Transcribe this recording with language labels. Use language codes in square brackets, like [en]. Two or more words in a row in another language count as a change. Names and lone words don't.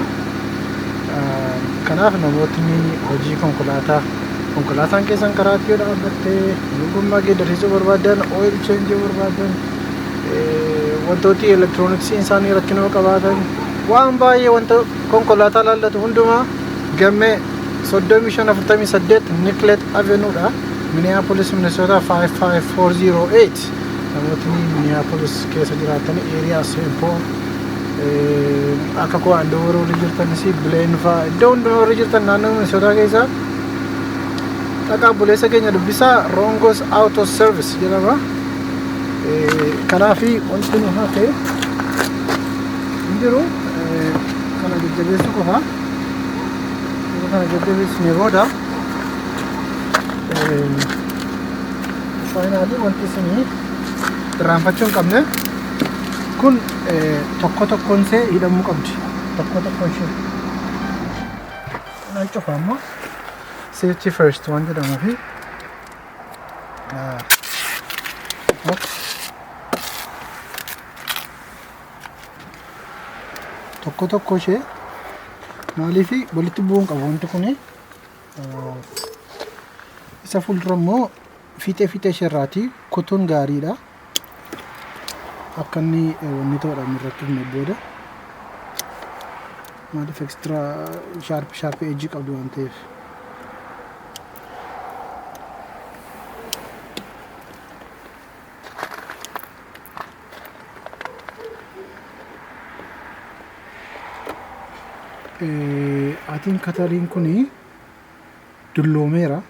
[om] Kanaaf namootni hojii konkolaataan keessan karaatti yoo dhaabbattee gommaa geeddarisuu barbaadan [en] oil change [om] barbaadan wantooti elektirooniksii isaanii rakkinoo qabaatan waan baay'ee wanta konkolaataa laallatu hundumaa gammee 3548 Nicollet Avenue dha. Minneapolis Minnesota 55408 namootni Minneapolis keessa jiraatan area St. Paul akka koo Andover waliin jirtanis Blaine fa'aa iddoo hundumaa warri jirtan naannoo Minnesota keessa dhaqaa buleessa keenya dubbisaa Rongos Auto Service jedhama. Kanaaf wanti nu hafe hin jiru kana jajjabeessuu qofa. Kana jajjabeessinee booda faayinaalii wanti isinii irraanfachuu hin qabne kun tokko tokkoon see hidhamuu qabdi. Tokko tokkoon ishee naan cufa ammoo [en] safety first [om] waan jedhamuufi tokko tokko ishee maaliif walitti bu'uun qabu wanti kuni isa fuuldura immoo fiixee isheerraati kutuun gaariidha. Akka inni wanni ta'uudhaan irratti himne booda maaliif [en] extra sharp edge [om] qabdu waan ta'eef. Atiin katariin kuni dulloomeera.